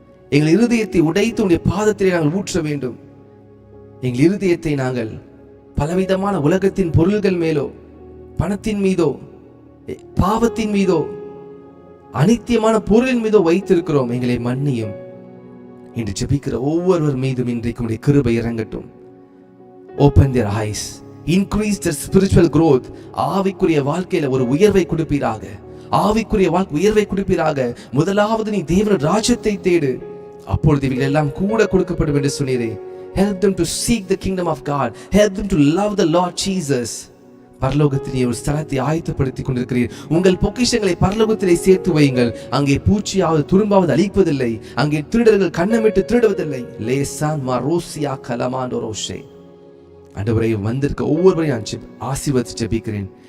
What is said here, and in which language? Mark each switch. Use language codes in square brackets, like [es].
[ta] எங்கள் இருதயத்தை உடைத்து உடைய பாதத்திலே நாங்கள் ஊற்ற வேண்டும். எங்கள் இருதயத்தை நாங்கள் பலவிதமான உலகத்தின் பொருள்கள் மேலோ, பணத்தின் மீதோ, பாவத்தின் மீதோ, அனித்தியமான பொருளின் மீதோ வைத்திருக்கிறோம். எங்களை மன்னியும் என்று ஜெபிக்கிற ஒவ்வொருவர் மீதும் இன்றைக்கு உடைய கிருபை இறங்கட்டும். [en] Open their eyes, increase their spiritual growth. [ta] ஆவிக்குரிய வாழ்க்கையில ஒரு உயர்வை கொடுப்பீராக. ஆவிக்குரிய உயர்வை கொடுப்பீராக. முதலாவது நீ தேவனுடைய ராஜ்யத்தை தேடு, அப்பொழுது இவைகள் எல்லாம் கூட கொடுக்கப்படும் என்று சொன்னீரே. [en] Help them to seek the kingdom of God. Help them to love the Lord Jesus. [ta] பரலோகத்திலே ஒரு ஸ்தலத்தை ஆயத்தப்படுத்திக் கொண்டிருக்கிறீர். உங்கள் பொக்கிஷங்களை பரலோகத்திலே சேர்த்து வையுங்கள். அங்கே பூச்சியாவது துரும்பாவது அழிப்பதில்லை. அங்கே திருடர்கள் கண்ணமிட்டு திருடுவதில்லை. லேசான் மரோசியா கலமாண்டோரோஷே. ஆண்டவரே, வந்திருக்க ஒவ்வொருவரையும் நான் ஆசீர்வதித்து ஜெபிக்கிறேன்.